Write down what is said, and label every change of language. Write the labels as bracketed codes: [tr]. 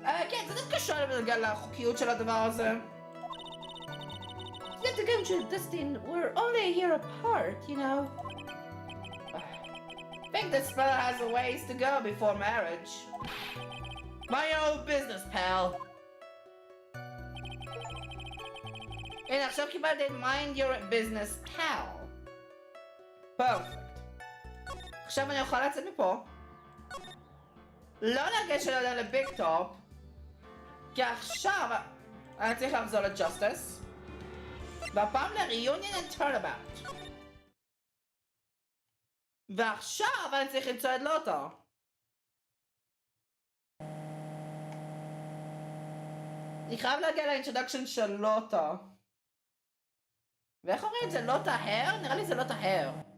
[he] כן, זה דווקא שואל בגלל החוקיות של הדבר הזה. [en] Litigant and Dustin were only a year apart, you know. I think this fella has a ways to go before marriage. Mind your own business, pal. [he] הנה, עכשיו קיבלתי את [en] mind your business, pal. [he] פרפקט. עכשיו אני אוכל לצאת מפה. לא לגשת עליה לביג טופ. כי עכשיו אני צריך לחזור לג'סטיס. והפעם ל-reunion and turnabout. ועכשיו אני צריך למצוא את לוטה. אני חייב להגיע לאינטרודקשן של לוטה. ואיך אומרים את זה? לוטה הר? נראה לי זה לוטה הר.